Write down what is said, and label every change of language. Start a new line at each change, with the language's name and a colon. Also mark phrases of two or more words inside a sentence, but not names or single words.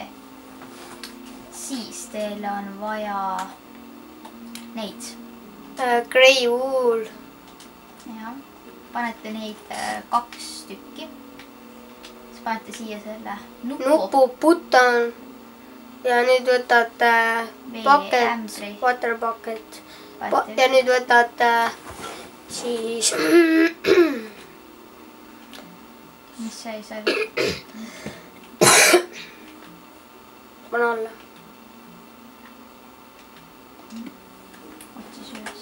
Estonian: Siis teil on vaja neid.
English: Grey wool.
Estonian: Jah. Panete neid 2 tükki. Siis panete siia selle nupu button. Ja nüüd võtate bucket,
English: water bucket.
Estonian: Ja nüüd võtate siis... Mis see oli? Pane alla. Otsis üles.